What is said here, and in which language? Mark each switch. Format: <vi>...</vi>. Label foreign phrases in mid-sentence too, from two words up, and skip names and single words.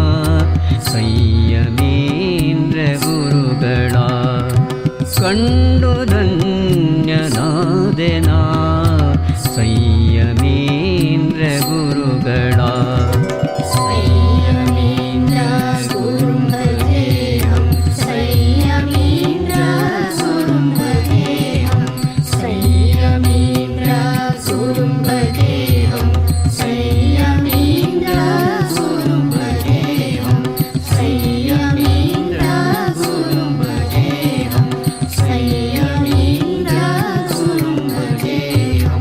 <kn>ಸಂಯಮೀಂದ್ರ ಗುರುಗಳ ಕಂಡು ಧನ್ಯನಾದೆನ ಸಂಯಮೀಂದ್ರ ಗುರುಗಳ</kn> <sa>ಸಂಯಮೀಂದ್ರ ಗುರುಂ ಭಜೇಹಂ ಸಂಯಮೀಂದ್ರ ಗುರುಂ ಭಜೇಹಂ ಸಂಯಮೀಂದ್ರ ಗುರುಂ ಭಜೇಹಂ ಸಂಯಮೀಂದ್ರ ಗುರುಂ ಭಜೇಹಂ ಸಂಯಮೀಂದ್ರ ಗುರುಂ ಭಜೇಹಂ ಸಂಯಮೀಂದ್ರ ಗುರುಂ ಭಜೇಹಂ</sa>